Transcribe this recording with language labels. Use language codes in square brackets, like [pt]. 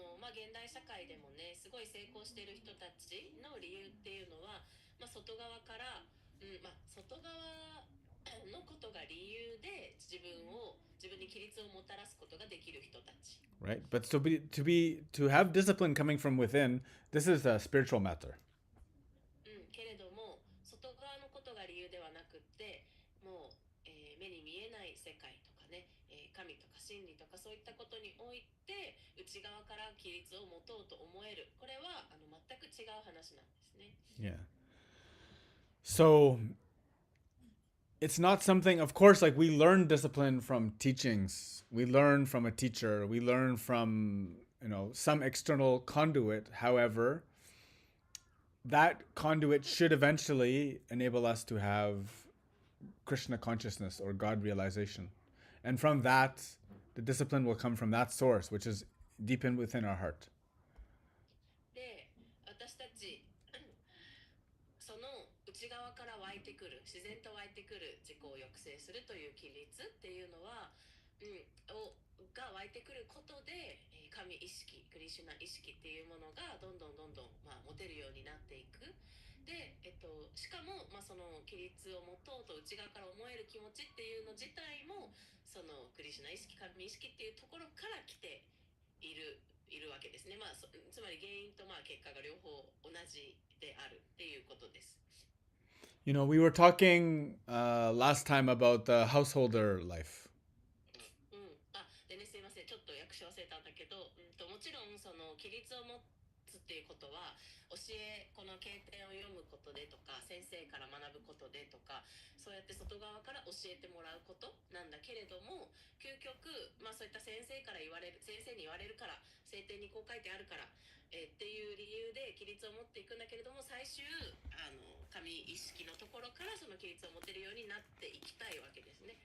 [ja] 現代社会でもね、すごい成功している人たちの理由っていうのは、外側から、外側のことが理由で自分に規律をもたらすことができる人たち。 [en] Right? But to have discipline coming from within, this is a spiritual matter. [ja] けれども、外側のことが理由ではなくって、もう、目に見えない世界とかね、神とか真理とかそういったことにおいて、内側から規律を持とうと思える。これは全く違う話なんですね。 [en] Yeah. So it's not something, of course, like we learn discipline from teachings. We learn from a teacher. We learn from, some external conduit. However, that conduit should eventually enable us to have Krishna consciousness or God realization. And from that, the discipline will come from that source, which is deep in within our heart. [ja] で、私たちその内側から湧いてくる、自然と湧いてくる自己を抑制するという規律っていうのは、が湧いてくることで、神意識、クリシュナ意識っていうものがどんどん、持てるようになっていく。で、しかも、その規律を持とうと内側から思える気持ちっていうの自体もそのクリシュナ意識、神意識っていうところから来ているわけですね。つまり原因と結果が両方同じであるっていうことです。 [en] We were talking last time about the householder life. [ja] でね、すいません、ちょっと訳し忘れたんだけど、もちろんその規律を持つっていうことはこの経典を読むことでとか先生から学ぶことでとかそうやって外側から教えてもらうことなんだけれども、究極、そういった先生に言われるから聖典にこう書いてあるから、っていう理由で規律を持っていくんだけれども、最終神意識のところからその規律を持てるようになっていきたいわけですね。